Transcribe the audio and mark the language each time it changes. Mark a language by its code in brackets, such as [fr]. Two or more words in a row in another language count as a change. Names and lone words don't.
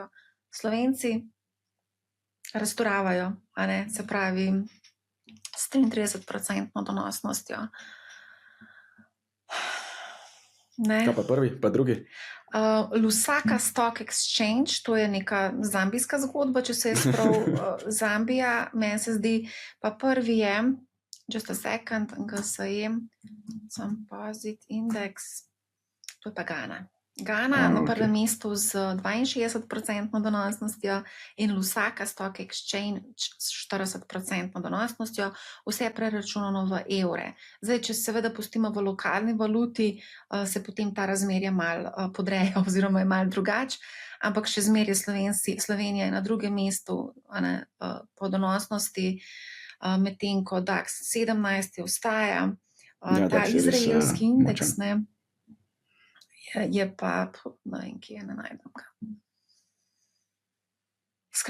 [sl] Slovenci razturavajo, se pravi s 33% donosnostjo. Kaj pa prvi, pa drugi? Lusaka Stock Exchange, to je neka zambijska zgodba, če se je prav Zambija, meni se zdi, pa prvi je, [en] just a second, [sl] GSE, Composite Index, to je pa Ghana. Ghana na prvem mestu z 62% donosnostjo in Lusaka Stock Exchange s 40% donosnostjo, vse preračunano v evre. Zdaj, če seveda pustimo v lokalni valuti, se potem ta razmerja malo podreja oziroma je malo drugače, ampak še zmeraj Slovenija je na drugem mestu po donosnosti, medtem ko DAX 17 ostaja, ta izraelski indeks, je pa, ne vem, kje ne najdem ga.